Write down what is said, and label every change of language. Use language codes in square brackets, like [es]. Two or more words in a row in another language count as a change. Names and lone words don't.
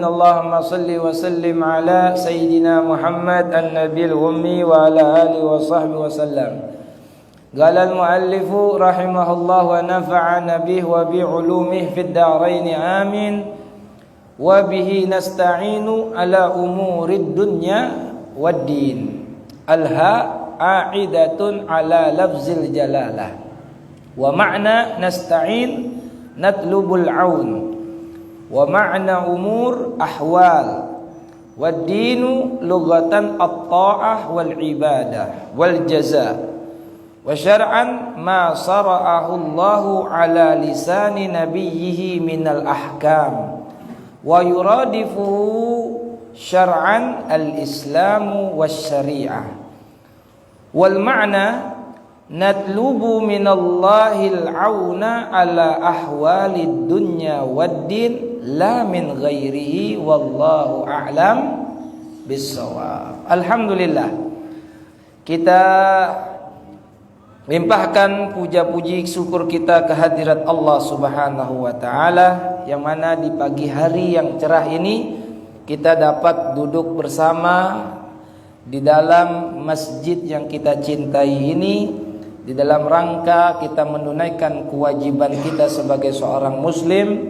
[ar] اللهم صل وسلم على سيدنا محمد النبي الأمي وعلى آله وصحبه وسلم. قال المؤلف رحمه الله ونفعنا به وبعلومه في الدارين آمين. وبه نستعين على أمور الدنيا والدين. الهاء عائدة على لفظ الجلالة. ومعنى نستعين نطلب العون، ومعنى أمور أحوال، والدين لغة الطاعة والعبادة والجزاء، وشرعا ما شرعه الله على لسان نبيه من الأحكام، ويرادفه شرعا الإسلام والشريعة. والمعنى نطلب من الله العون على أحوال الدنيا والدين لا من غيره والله أعلم بالصواب. Alhamdulillah, [id] kita limpahkan puja-puji syukur kita kehadirat Allah [ar] سبحانه وتعالى, [id] yang mana di pagi hari yang cerah ini kita dapat duduk bersama di dalam masjid yang kita cintai ini, di dalam rangka kita menunaikan kewajiban kita sebagai seorang muslim.